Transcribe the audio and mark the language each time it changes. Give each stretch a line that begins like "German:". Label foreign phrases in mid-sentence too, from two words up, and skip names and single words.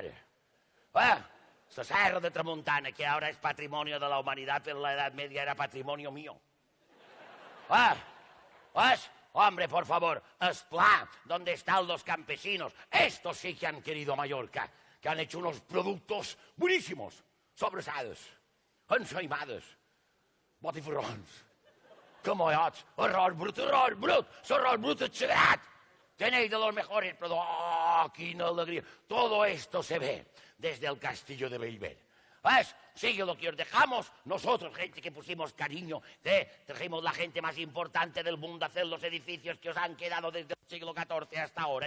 Spanish: Esta Serra de Tramuntana, que ahora es patrimonio de la humanidad, pero en la Edad Media era patrimonio mío. Hombre, por favor, Esplá, donde están los campesinos. Estos sí que han querido Mallorca, que han hecho unos productos buenísimos, sobrasados, ensaimados,
Catalan: botifarrons, camallots, arròs brut, arròs brut exagerat.
Spanish: Tenéis de los mejores productos. ¡Oh, qué alegría! Todo esto se ve desde el castillo de Bellver. ¿Ves? Sigue lo que os dejamos. Nosotros, gente que pusimos cariño, trajimos la gente más importante del mundo a hacer los edificios que os han quedado desde el siglo XIV hasta ahora.